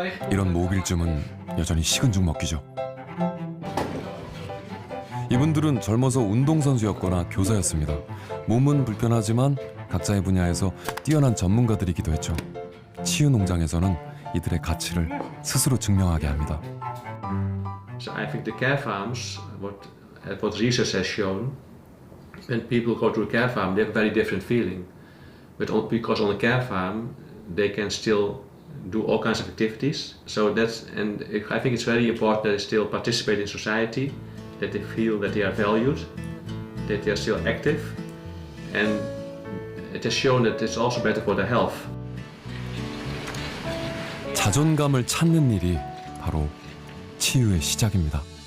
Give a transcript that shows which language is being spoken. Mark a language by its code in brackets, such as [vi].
[ko] 이런 모빌쯤은 여전히 식은 죽 먹기죠. 이분들은 젊어서 운동선수였거나 교사였습니다. 몸은 불편하지만 각자의 분야에서 뛰어난 전문가들이기도 했죠. 치유 농장에서는 이들의 가치를 스스로 증명하게 합니다. [en] So I think the care farms, what research has shown, when people go to a care farm, they have a very different feeling. But because on a care farm, they can still do all kinds of activities. So I think it's very important that they still participate in society, that they feel that they are valued, that they are still active, and it has shown that it's also better for their health. [ko] 자존감을 찾는 일이 바로 치유의 시작입니다.